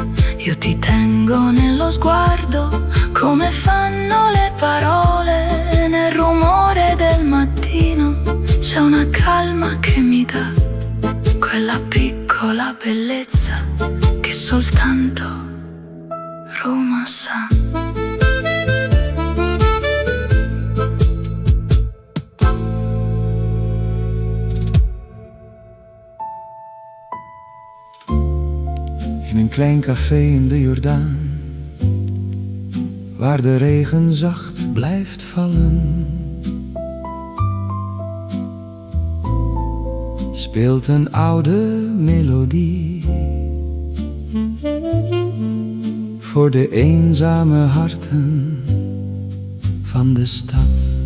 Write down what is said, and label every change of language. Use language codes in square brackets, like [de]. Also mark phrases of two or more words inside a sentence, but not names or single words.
[it] Io ti tengo nello sguardo come fanno le parole. Nel rumore del mattino c'è una calma che mi dà quella piccola bellezza che soltanto Roma sa. [nl] In een klein café in de Jordaan, waar de regen zacht blijft vallen, speelt een oude melodie voor de eenzame harten van de stad.